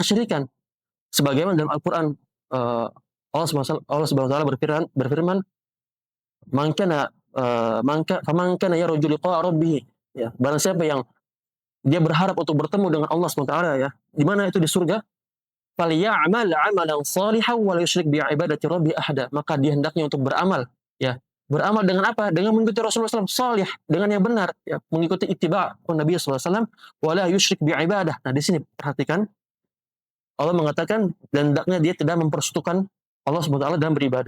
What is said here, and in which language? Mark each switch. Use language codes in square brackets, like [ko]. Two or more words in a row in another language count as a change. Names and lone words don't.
[id] Kesyirikan. Sebagaimana dalam Al-Qur'an Allah [ar] سبحانه وتعالى [id] berfirman, [ar] "من كان فمن كان يرجو لقاء ربه." [id] Ya, barang siapa yang dia berharap untuk bertemu dengan Allah [ar] سبحانه وتعالى, [id] ya. Di mana itu di surga? [ar] "فليعمل عملا صالحا ولا يشرك بعبادة ربه أحدا." [id] Maka dia hendaknya untuk beramal, ya. Beramal dengan apa? Dengan mengikuti Rasulullah SAW, salih, dengan yang benar, ya, mengikuti ittiba' Nabi SAW, [ar] ولا يشرك بعبادة. [id] Nah, di sini perhatikan, Allah mengatakan dan hendaknya dia tidak mempersekutukan Allah [ar] سبحانه وتعالى [id] dalam beribadah.